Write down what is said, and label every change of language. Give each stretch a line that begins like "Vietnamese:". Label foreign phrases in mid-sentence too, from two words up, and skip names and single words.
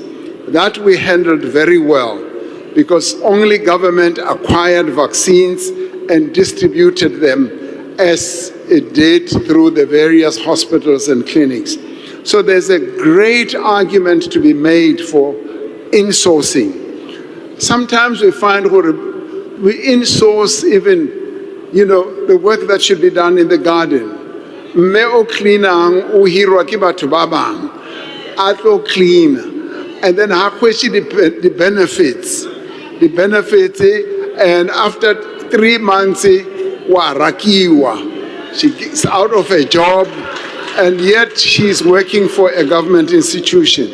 English: That we handled very well, because only government acquired vaccines and distributed them as it did through the various hospitals and clinics. So there's a great argument to be made for insourcing. Sometimes we find we insource even, the work that should be done in the garden.
Southern Sotho: Me o cleanang o hirwa ke batho ba bang, a tlo clean,
English: and then
Southern Sotho: ha kweshe
English: the benefits, and after 3 months
Southern Sotho: wa rakiwa,
English: she's out of a job, and yet she's working for a government institution.